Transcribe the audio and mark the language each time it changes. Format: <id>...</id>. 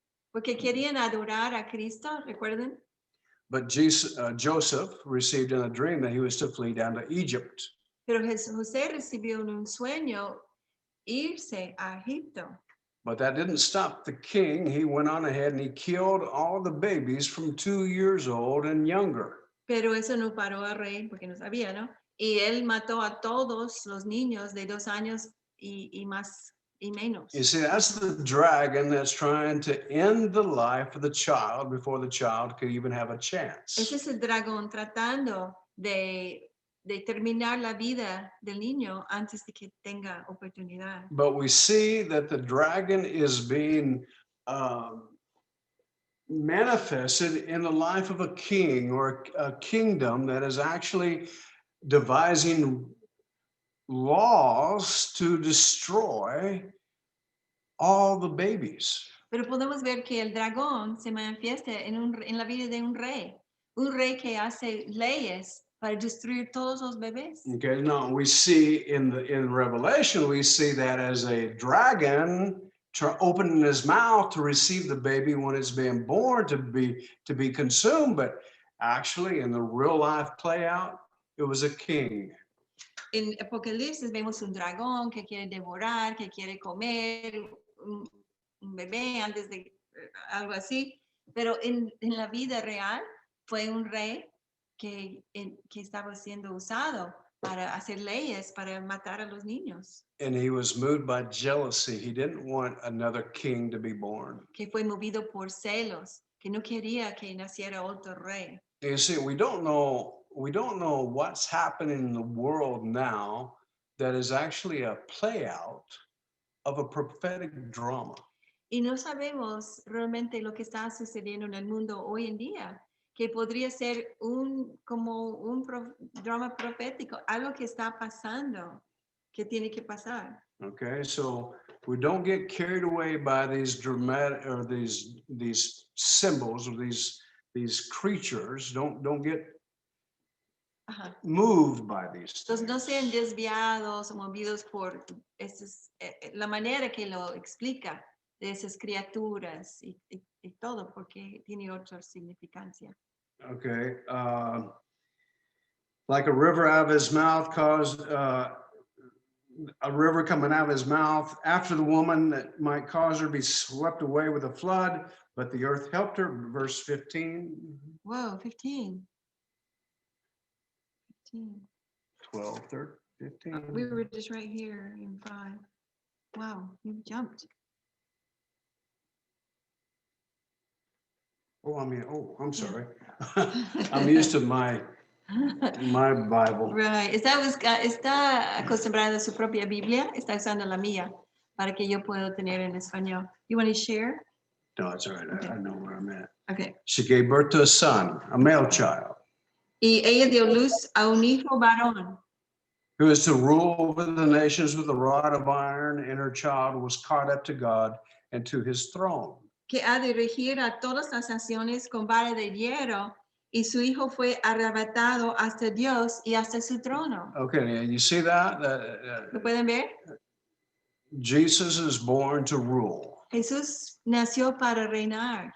<es>Porque querían adorar a Cristo, ¿recuerden?</es> <en>But Joseph received in a dream that he was to flee down to Egypt.</en> <es>Pero José recibió en un sueño irse a Egipto.</es> <en>But that didn't stop the king. He went on ahead and he killed all the babies from 2 years old and younger.</en> <es>Pero eso no paró al rey porque no sabía, ¿no? Y él mató a todos los niños de 2 años y más y menos.</es> <en>You see, that's the dragon that's trying to end the life of the child before the child could even have a chance.</en> <es>Ese es el dragón tratando de de terminar la vida del niño antes de que tenga oportunidad.</es> <en>But we see that the dragon is being manifested in the life of a king or a kingdom that is actually devising laws to destroy all the babies.</en> <es>Pero podemos ver que el dragón se manifiesta en la vida de un rey que hace leyes para destruir todos los bebés.</es> <en>Okay, now we see in Revelation, we see that as a dragon opening his mouth to receive the baby when it's being born to be consumed, but actually in the real life play out, it was a king.</en> <es>En Apocalipsis vemos un dragón que quiere devorar, que quiere comer un bebé antes de algo así, pero en la vida real fue un rey que estaba siendo usado para hacer leyes, para matar a los niños.</es> <en>And he was moved by jealousy. He didn't want another king to be born.</en> <es>Que fue movido por celos, que no quería que naciera otro rey.</es> <en>You see, we don't know what's happening in the world now that is actually a play out of a prophetic drama.</en> <es>Y no sabemos realmente lo que está sucediendo en el mundo hoy en día, que podría ser como un drama profético, algo que está pasando, que tiene que pasar.</es> <en>Okay, so we don't get carried away by these dramatic or these symbols or these creatures. Don't get Ajá. moved by these</en> <es>Entonces no</es> <en>things.</en> <es>sean desviados o movidos por la manera que lo explica de esas criaturas y todo, porque tiene otra significancia.</es> <en>Okay, like a river out of his mouth caused a river coming out of his mouth after the woman that might cause her to be swept away with a flood, but the earth helped her. Verse 15. Whoa, 15. 15. 12, 13, 15. We were just right here in 5. Wow, you jumped. I'm sorry. I'm used to my Bible. Right.</en> <es>Está acostumbrado a su propia Biblia, está usando la mía para que yo pueda tener en español.</es> <en>You want to share? No, it's all right. Okay. I know where I'm at. Okay. She gave birth to a son, a male child,</en> <es>Y ella dio luz a un hijo varón,</es> <en>who is to rule over the nations with a rod of iron, and her child was caught up to God and to his throne.</en> <es>que ha de regir a todas las naciones con vara de hierro, y su hijo fue arrebatado hasta Dios y hasta su trono.</es> <en>Okay, you see that?</en> <es>¿Lo pueden ver?</es> <en>Jesus is born to rule,</en> <es>Jesús nació para reinar,</es>